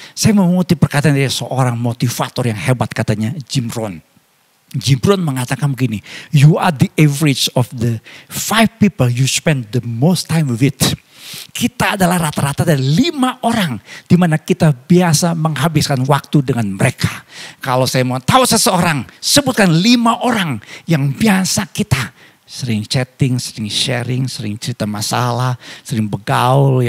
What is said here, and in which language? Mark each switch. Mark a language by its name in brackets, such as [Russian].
[Indonesian] Saya mengutip perkataan dari seorang motivator yang hebat katanya Jim Rohn. Jim Rohn mengatakan begini. [English] You are the average of the 5 people you spend the most time with. [Indonesian] Kita adalah rata-rata dari 5 orang di mana kita biasa menghabiskan waktu dengan mereka. Kalau saya mau tahu seseorang, sebutkan 5 orang yang biasa kita sering chatting, sering sharing, sering cerita masalah, sering begaul.